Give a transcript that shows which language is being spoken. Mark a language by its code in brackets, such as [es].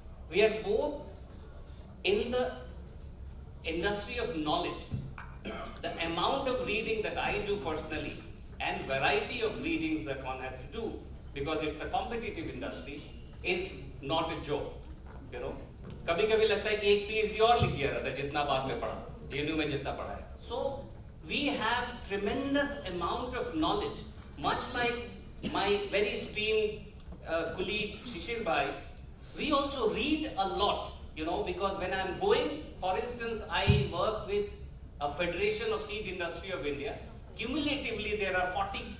[en] We are both in the industry of knowledge. The amount of reading that I do personally and variety of readings that one has to do, because it's a competitive industry, is not a joke, you know. [hi] कभी-कभी लगता है कि एक PhD और लिख दिया रहता है जितना बाद में पढ़ा, JNU में जितना पढ़ा है. [en] So we have tremendous amount of knowledge, much like my very esteemed colleague Shishir Bhai. We also read a lot, you know, because when I'm going, for instance, I work with a Federation of Seed Industry of India. Cumulatively, there are 40